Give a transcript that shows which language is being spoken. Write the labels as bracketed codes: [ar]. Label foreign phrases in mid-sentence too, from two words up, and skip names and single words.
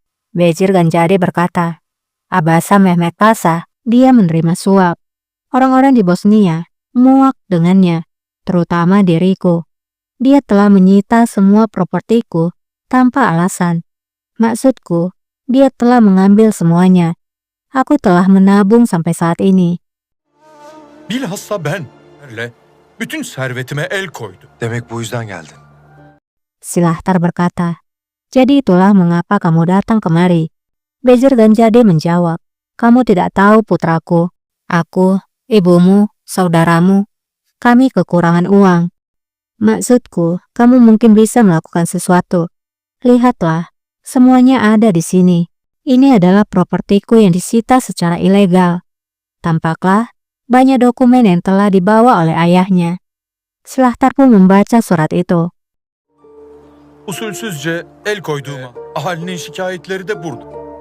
[id] Bejir Ganjade berkata, Abasa Mehmet Pasha, dia menerima suap. Orang-orang di Bosnia muak dengannya, terutama diriku. Dia telah menyita semua propertiku tanpa alasan. Maksudku, dia telah mengambil semuanya. Aku telah menabung sampai saat ini. [tr] Bilhassa ben bütün servetime el koydum. Demek bu yüzden geldin. [id] Silahtar berkata, "Jadi itulah mengapa kamu datang kemari." Bejir Ganjade menjawab, "Kamu tidak tahu putraku. Aku, ibumu, saudaramu, kami kekurangan uang. Maksudku, kamu mungkin bisa melakukan sesuatu. Lihatlah, semuanya ada di sini. Ini adalah propertiku yang disita secara ilegal. Tampaklah banyak dokumen yang telah dibawa oleh ayahnya." Silahtar pun membaca surat itu. [tr] Usulsüzce el koyduğuma ahalinin şikayetleri de burada.